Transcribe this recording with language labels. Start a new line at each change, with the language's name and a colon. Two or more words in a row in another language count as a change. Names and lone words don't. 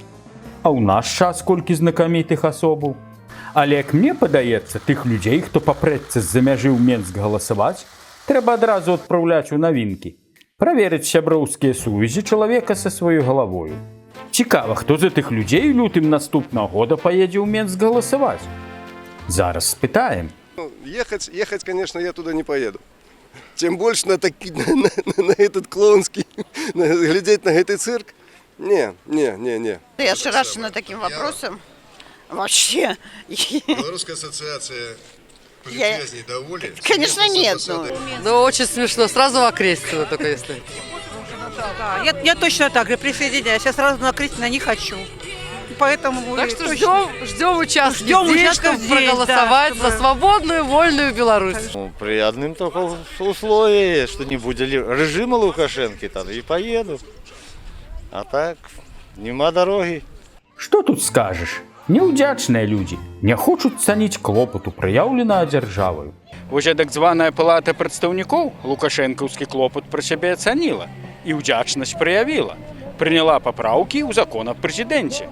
Belarusian: А ў наш час колькі знакамітых асобаў. Але, як мне падаецца, тых людзей, хто папрэцца з-за мяжы ў Менск галасаваць, трэба адразу адпраўляць у навінкі, праверыць сяброўскія сувязі чалавека са сваёй галавою. Цікава, хто з гэтых людзей лютым наступнага года паедзе ў Менск галасаваць? Зараз спытаем.
Russian: Ехать, конечно, я туда не поеду. Тем больше на этот клоунский, глядеть на этот цирк. Не. Я ошарашена таким вопросом. Вообще. Белорусская ассоциация политвязней доволен? Конечно, нет. Ну, очень смешно. Сразу в Окрестино только если. Да, я точно так же присоединяюсь. Я сразу на Окрестино не хочу. Поэтому так что ждем участков проголосовать за свободную, вольную Беларусь. Ну, при одном только условии, что не будет режима Лукашенко, там и поеду. А так, нема дороги.
Belarusian: Што тут скажаш? Няўдзячныя людзі не хочуць цаніць клопату, праяўленага дзяржаваю. Вось так званая палата прадстаўнікоў лукашэнкаўскі клопат пра сябе ацаніла і ўдзячнасць праявіла. Прыняла папраўкі ў закон аб прэзідэнце.